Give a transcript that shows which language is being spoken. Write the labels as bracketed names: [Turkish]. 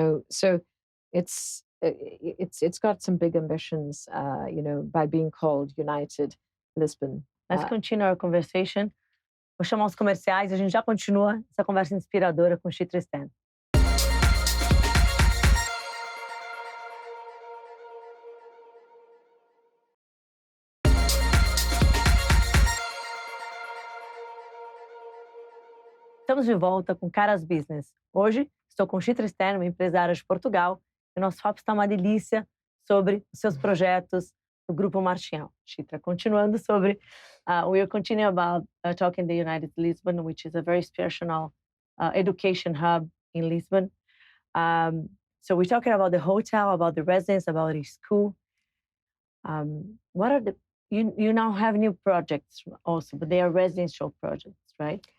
[English] So it's got some big ambitions, by being called United Lisbon. Let's continue our conversation. [Portuguese] Vou chamar os comerciais e a gente já continua essa conversa inspiradora com CHITRA Externo. Estamos de volta com CARAS Business. Hoje estou com CHITRA Externo, uma empresária de Portugal, e o nosso papo está uma delícia sobre os seus projetos do Grupo Martinhal. [English] CHITRA, [Portuguese] continuando sobre, [English] we are continuing about talking the United Lisbon, which is a very special education hub in Lisbon. So we're talking about the hotel, about the residents, about the school. What are you now have new projects also, but they are residential projects, right?